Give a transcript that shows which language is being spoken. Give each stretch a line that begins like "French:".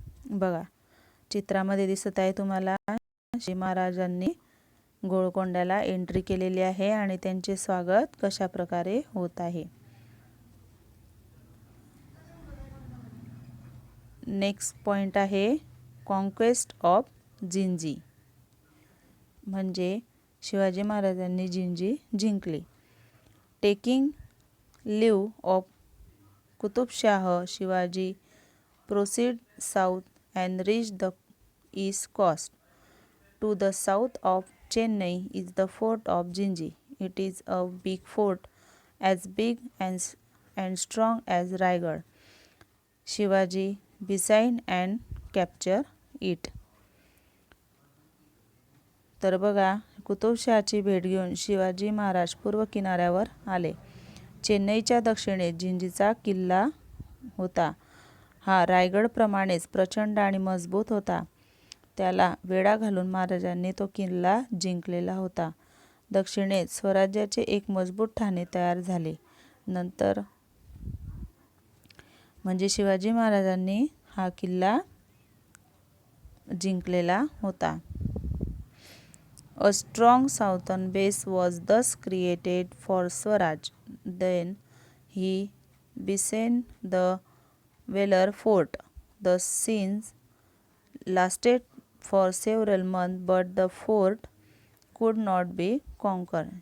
Marathi: बघा चित्रामध्ये दिसत आहे तुम्हाला शिवाजी महाराजांनी गोळकोंड्याला एंट्री केलेली आहे आणि त्यांचे स्वागत कशा प्रकारे होत आहे. नेक्स्ट पॉइंट आहे
English: conquest of Jinji,
Marathi: म्हणजे शिवाजी महाराजांनी जिंजी जिंकली.
English: Taking leave of Qutbshah, Shivaji proceed south and reach the east coast. To the south of Chennai is the fort of Jinji. It is a big fort, as big and strong as Raigad. Shivaji besieged and capture it.
Marathi: तर बघा कुतुबशहाची भेट घेऊन शिवाजी महाराज पूर्व किनाऱ्यावर आले. चेन्नईच्या दक्षिणेस जिंजीचा किल्ला होता. हा रायगडप्रमाणेच प्रचंड आणि मजबूत होता. त्याला वेढा घालून महाराजांनी तो किल्ला जिंकलेला होता. दक्षिणेत स्वराज्याचे एक मजबूत ठाणे तयार झाले. नंतर म्हणजे शिवाजी महाराजांनी हा किल्ला जिंकलेला होता.
English: A strong southern base was thus created for Swaraj. Then he besieged the Velar fort. The siege lasted for several months, but the fort could not be conquered.